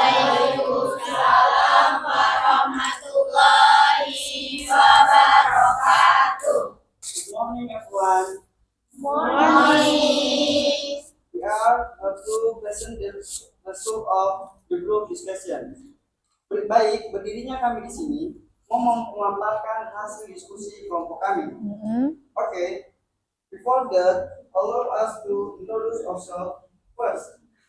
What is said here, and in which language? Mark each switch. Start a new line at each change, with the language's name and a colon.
Arabic: Waalaikumsalam warahmatullahi wabarakatuh.
English: Good morning, everyone. Morning. We are to present the result of the group discussion.
Indonesian: Baik, berdirinya kami di sini mau memaparkan hasil diskusi kelompok kami.
English: Okay. Before that, allow us to introduce ourselves first.